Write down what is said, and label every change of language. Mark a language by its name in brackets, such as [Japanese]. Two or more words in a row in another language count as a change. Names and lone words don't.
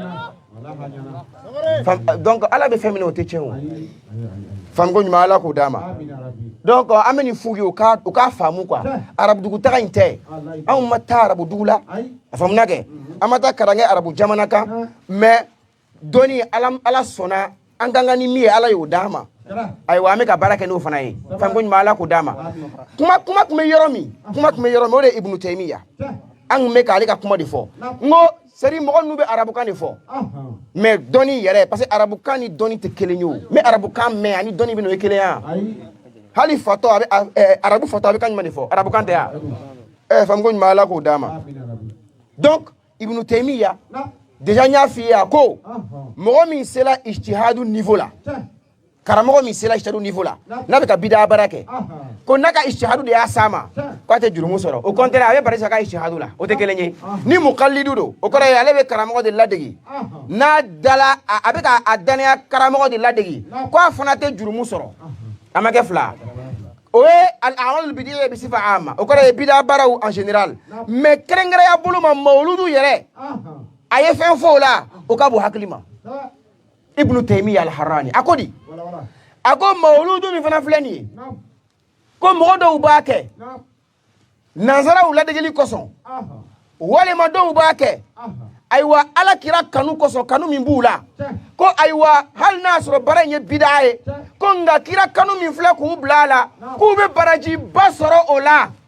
[Bambara] donc ala bɛ fɛn min na o tɛ tiɲɛ o famuko ɲuman ala k'o d'a ma donc an bɛ nin f'u ye u k'a faamu quoi arabudugu taga in tɛ anw ma taa arabudugu la a faamuna kɛ an ma taa kalan kɛ arabu jamana kan mais dɔnni ala sɔnna an ka kan ni min ye ala y'o d'an ma ayiwa an bɛ ka baara kɛ n'o fana ye famuko ɲuman ala k'o d'a ma kuma tun bɛ yɔrɔ min o de ye Ibnu Taymiya an tun bɛ k'ale ka kuma de fɔ n ko [French] c'est à dire [Bambara] mɔgɔ ninnu bɛ arabukan de fɔ mais dɔnni yɛrɛ [French] parce que [Bambara] arabukan ni dɔnni tɛ kelen ye o mais arabukan mɛn ani dɔnni bɛ n'o ye kelen ye hali fatɔ a bɛ arabu fatɔ a bɛ kan jumɛn de fɔ arabukan tɛ yan famuko ɲuman ala k'o d'a ma donc Ibnu Taymiya déjà n y'a f'i ye a ko mɔgɔ min sera ijtihadu niveau la karamɔgɔ min sera ijtihadu niveau la n'a bɛ ka bida baara kɛ ko n'a ka ijtihadu de y'a s'a ma k'a tɛ jurumu sɔrɔ [French] au contraire [Bambara] a bɛ bari sa ka ijtihadu la o tɛ kelen ye ni muqallidu don o kɔrɔ ye ale bɛ karamɔgɔ de ladege n'a dala a bɛ ka a danaya karamɔgɔ de ladege ko a fana tɛ jurumu sɔrɔ a ma kɛ fila o ye [Arabic] الأعمال البدعية بصفة [Bambara] amma o kɔrɔ ye bida baaraw [French] en général [Bambara] mais kɛrɛnkɛrɛnya bolo ma mawludu yɛrɛ a ye fɛn fɔ o la o ka bon hakili ma Ibn Taymiyyah al-Harrani a ko di a ko mawludu min fana filɛ nin ye ko mɔgɔ dɔw b'a kɛ nanzaraw ladegeli kosɔn walima dɔw b'a kɛ ayiwa ala kira kanu kosɔn kanu min b'u la ko ayiwa hali n'a sɔrɔ baara in ye bida ye ko nka kira kanu min filɛ k'u bila a la k'u bɛ baraji ba sɔrɔ o la